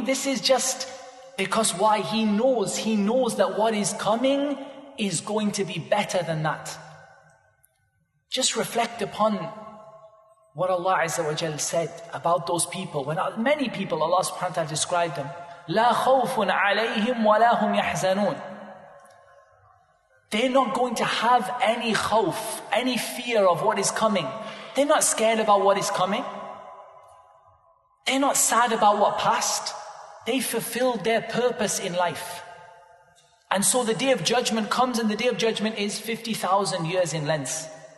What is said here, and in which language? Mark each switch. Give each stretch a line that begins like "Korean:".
English: This is just because why? He knows that what is coming is going to be better than that. Just reflect upon what Allah Azza wa Jal said about those people. When many people, Allah subhanahu wa ta'ala described them.
Arabic: لا خوف عليهم ولا هم يحزنون.
English: They're not going to have any khawf, any fear of what is coming. They're not scared about what is coming. They're not sad about what passed. They fulfilled their purpose in life. And so the day of judgment comes, and the day of judgment is 50,000 years in length.